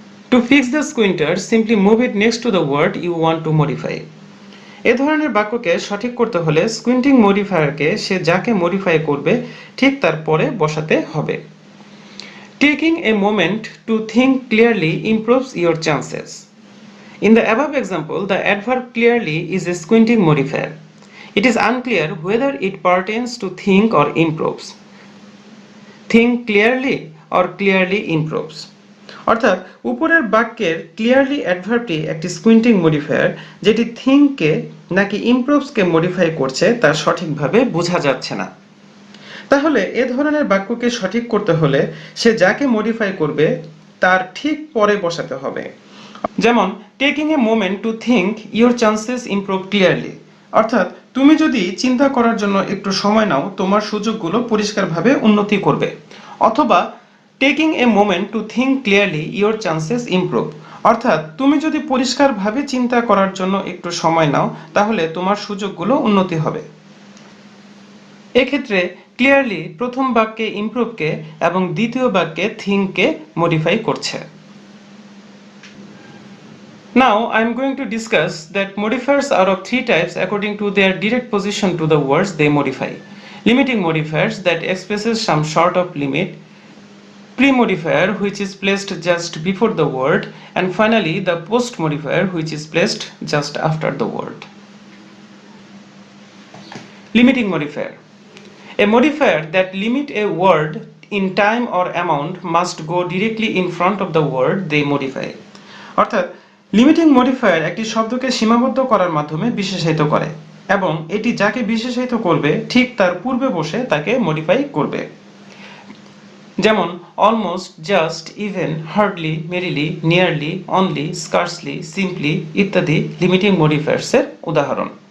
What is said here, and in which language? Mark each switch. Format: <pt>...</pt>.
<en>To fix the squinter simply move it next to the word you want to modify.</en> <bn>এ ধরনের বাক্যকে সঠিক করতে হলে স্কুইন্টিং মডিফায়ারকে সে যাকে মডিফাই করবে ঠিক তার পরে বসাতে হবে।</bn> <en>Taking a moment to think clearly improves your chances. In the above example, the adverb clearly is a squinting modifier. It is unclear whether it pertains to think or improves. Think clearly or clearly improves.</en> <bn>অর্থাৎ উপরের বাক্যের clearly অ্যাডভার্বটি একটি স্কুইন্টিং modifier, যেটি থিংকে নাকি ইমপ্রুভসকে modify করছে তা সঠিকভাবে বোঝা যাচ্ছে না। তাহলে এ ধরনের বাক্যকে সঠিক করতে হলে সে যাকে মডিফাই করবে তার ঠিক পরে বসাতে হবে। যেমন</bn> <en>taking a moment to think your chances improve clearly,</en> <bn>অর্থাৎ তুমি যদি চিন্তা করার জন্য একটু সময় নাও তোমার সুযোগগুলো পরিষ্কারভাবে উন্নতি করবে। অথবা</bn> <en>taking a moment to think clearly your chances improve,</en> <bn>অর্থাৎ তুমি যদি পরিষ্কারভাবে চিন্তা করার জন্য একটু সময় নাও তাহলে তোমার সুযোগগুলো উন্নতি হবে। এক্ষেত্রে ক্লিয়ারলি প্রথম বাক্যে ইমপ্রুভকে এবং দ্বিতীয় বাক্যে থিঙ্ককে মডিফাই করছে।</bn> <en>Now I am going to discuss that modifiers are of three types according to their direct position to the words they modify. Limiting modifiers that expresses some sort of limit, pre-modifier which is placed just before the word, and finally the post-modifier which is placed just after the word. Limiting modifier. A modifier that limit a word in time or amount must go directly in front of the word they modify.</en> <bn>অর্থাৎ limiting modifier একটি শব্দকে সীমাবদ্ধ করার মাধ্যমে বিশেষায়িত করে এবং এটি যাকে বিশেষায়িত করবে ঠিক তার পূর্বে বসে তাকে মডিফাই করবে। যেমন almost, just, even, hardly, merrily, nearly, only, scarcely, simply ইত্যাদি লিমিটিং মডিফায়ার্সের উদাহরণ।</bn>